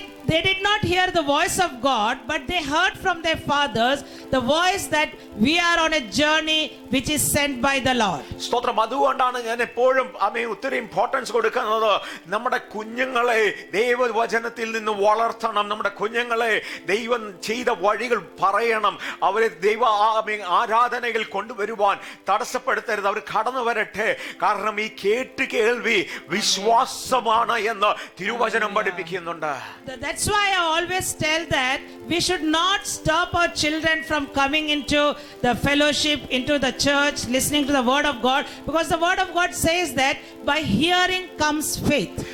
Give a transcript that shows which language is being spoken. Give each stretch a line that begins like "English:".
English: They did not hear the voice of God, but they heard from their fathers the voice that we are on a journey which is sent by the Lord.
Malayalam: സ്തോത്രം. അതുകൊണ്ടാണ് ഞാൻ എപ്പോഴും ഒത്തിരി importance കൊടുക്കുന്നത്. നമ്മുടെ കുഞ്ഞുങ്ങളെ ദൈവവചനത്തിൽ നിന്ന് വളർത്തണം. നമ്മുടെ കുഞ്ഞുങ്ങളെ ദൈവം ചെയ്ത വഴികൾ പറയണം. അവരെ ദൈവ ആരാധനകൾ കൊണ്ടുവരുവാൻ തടസ്സപ്പെടുത്തരുത്. അവർ കടന്നു വരട്ടെ. കാരണം ഈ കേൾവി വിശ്വാസമാണ് എന്ന് തിരുവചനം പഠിപ്പിക്കുന്നുണ്ട്.
English: That's why I always tell that we should not stop our children from coming into the fellowship, into the church, listening to the word of God, because the word of God says that by hearing comes faith.